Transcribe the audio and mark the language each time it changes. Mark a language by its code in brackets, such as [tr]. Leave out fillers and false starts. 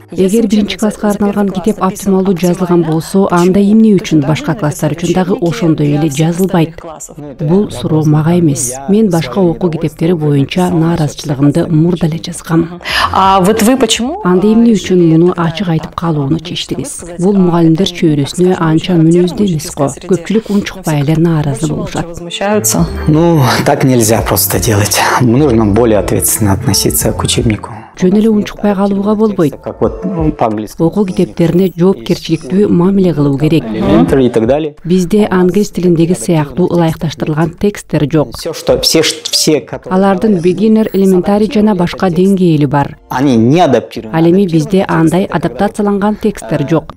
[ky] Эгер 1-класска арналган китеп оптималдуу жазылган болсо, анда эмне үчүн башка класстар үчүн дагы ошондой эле жазылбайт? Бул суроо мага эмес. Мен башка окуу китептери боюнча нааразычылыгымды мурда эле жазгам. Анда эмне үчүн муну ачык айтып калууну чечтиңиз? Бул мугалимдер чөйрөсүнө анча мүнөздүү эмес го. Көпчүлүк унчукпай эле нааразы болушат. [ru] Ну, так нельзя просто делать. Нужно более ответственно относиться к учебнику. [ky] Жөн эле унчукпай калууга болбойт. Окуу китептерине жоопкерчиликтүү мамиле кылуу керек. Бизде англис тилиндеги сыяктуу ылайыкташтырылган тексттер жок. Алардын beginner, elementary жана башка деңгээли бар. Ал эми бизде андай адаптацияланган тексттер жок.